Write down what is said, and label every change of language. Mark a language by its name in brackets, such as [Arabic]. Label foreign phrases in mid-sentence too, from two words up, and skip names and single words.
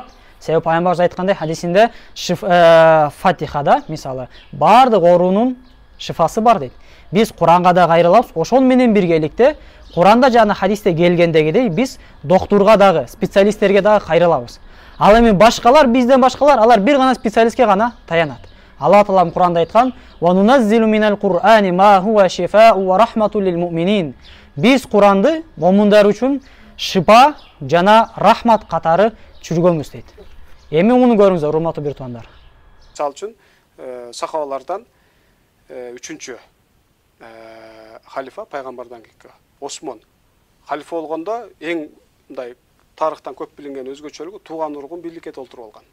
[Kyrgyz] Себеби пайгамбарыбыз айткандай хадисинде Фатихада, мисалы, бардык оорунун шифасы бар дейт. Биз Куранга да кайрылабыз, ошон менен биргеликте Куранда жана хадисте келгендегидей биз доктурга дагы, специалисттерге дагы кайрылабыз. Ал эми башкалар, бизден башкалар, алар бир гана специалистке гана таянат. Алла Таалам Куранда айткан: [Arabic] "وننزل من القرآن ما هو شفاء ورحمة للمؤمنين." [Kyrgyz] Биз Куранды момундар үчүн шифа жана рахмат катары чүргөнбүз дейт. Эми муну көрүңүздөр, урматтуу бир туугандар. Мисалы үчүн сахабалардан үчүнчү халифа пайгамбардан кийинки Осмон халифа болгондо эң мындай тарыхтан көп билинген өзгөчөлүгү тууган ургун бийликке толтуруп алган.